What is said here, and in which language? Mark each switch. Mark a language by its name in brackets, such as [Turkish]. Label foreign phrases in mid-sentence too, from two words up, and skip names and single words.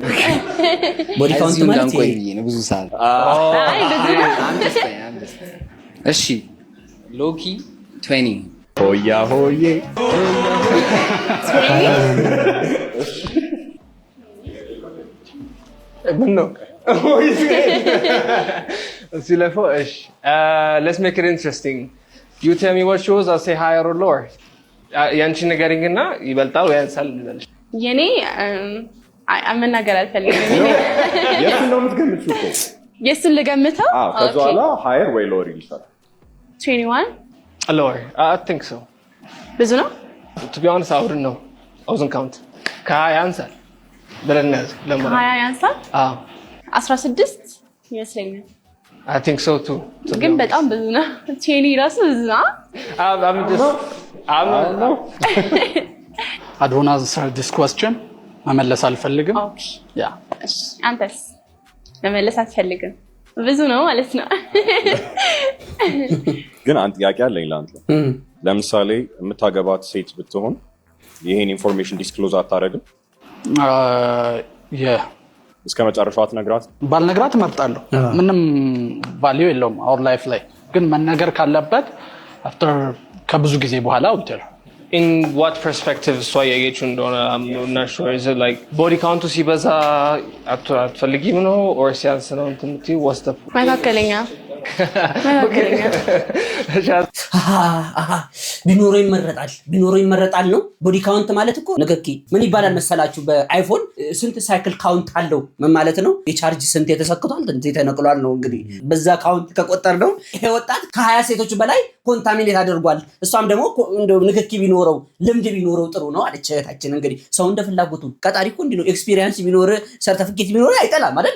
[English] body count [Amharic] ማለት ነው ብዙ ሰዓት። እሺ ሎኪ 20 ሆያ ሆዬ ምን ነው [English] let's make it interesting. You tell me what shows, I'll say higher or lower. [Amharic] ያንቺ ነገርኝና ይበልጣል ወይ ያንሳል ልበልሽ? የኔ መናገር አልፈልግም። የቱን ነው የምትገምቺው እኮ? የሱን ልገምተው? ከዛ በኋላ higher ወይ lower ይልሻል። 21 [English] lower. I think so. [Amharic] ብዙ ነው? [English] To be honest, I wouldn't know. I wasn't count. [Amharic] ከ20 ያንሳል ብለን ለምን? 20 ያንሳል? 16 ይመስለኛል። [English] I think so too. [Amharic] ግን በጣም ብዙ ነው። ቼኒ ራሱ ብዙ ነው። [English] I don't answer this question. [Amharic] መመለስ አልፈልግም። ያ አንተስ? መመለስ አትፈልግም? ብዙ ነው ማለት ነው። ግን አንድ ጥያቄ አለኝ ለአንተ። ለምሳሌ የምታገባት ሴት ብትሆን ይሄን [English] information disclose [Amharic] አታደርግም? እስከ መጨረሻው አትነግራት? ባልነግራት እመርጣለሁ። ምንም ቫልዩ የለውም [English] our life [Amharic] ላይ። ግን መነገር ካለበት አፍተር ከብዙ ጊዜ በኋላ ውትር [English] In what perspective [Amharic] እሷ ያየችው እንደሆነ [English] I'm not sure. Is it like body count [Amharic] ሲበዛ አትፈልጊም ነው or ሲያንስ ነው እንትን የምትይው? [English] What's the [Amharic] መካከለኛ ቢኖረው ይመረጣል ነው። [English] body count [Amharic] ማለት እኮ ነገኪ ምን ይባላል መሰላችሁ? በአይፎን ስንት [English] cycle count [Amharic] አለው ምን ማለት ነው? የቻርጅ ስንት የተሰክቷል እንት ተነቅሏል ነው። እንግዲህ በዛ ካውንት ከቆጠር ነው ይሄ ወጣት ከ20 ሴቶች በላይ ኮንታሚኔት አድርጓል። እሷም ደግሞ እንደው ንክኪ ቢኖረው ልምድ ቢኖረው ጥሩ ነው አለች እህታችን። እንግዲህ ሰው እንደ ፍላጎቱ ቀጣሪ እኮ እንዲህ ነው። ኤክስፒሪየንስ ቢኖር ሰርቲፊኬት ቢኖር አይጠላም አይደል?